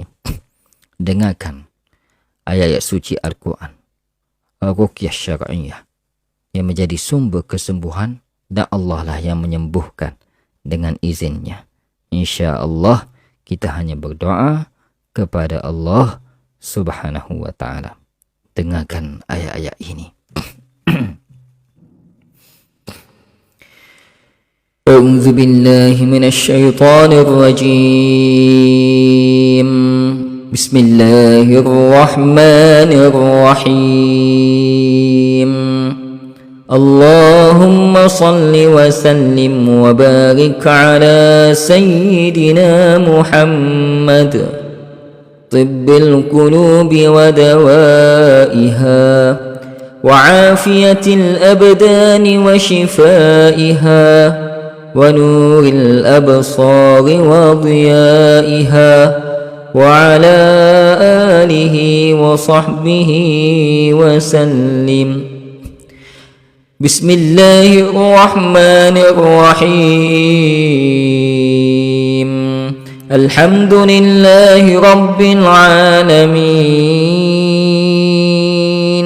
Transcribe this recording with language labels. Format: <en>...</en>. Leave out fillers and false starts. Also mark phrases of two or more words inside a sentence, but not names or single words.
<id>Dengarkan ayat-ayat suci Al-Quran,</id> <ar>رقية شرعية,</ar> <id>yang menjadi sumber kesembuhan dan Allah lah yang menyembuhkan dengan izinnya. InsyaAllah kita hanya berdoa kepada Allah</id> <ar>سبحانه وتعالى.</ar> <id>Dengarkan ayat-ayat ini.</id> <ar>أعوذ بالله من الشيطان الرجيم. بسم الله الرحمن الرحيم. اللهم صل وسلم وبارك على سيدنا محمد, طب القلوب ودوائها وعافية الأبدان وشفائها ونور الأبصار وضيائها وعلى آله وصحبه وسلم. بسم الله الرحمن الرحيم. الحمد لله رب العالمين.</ar>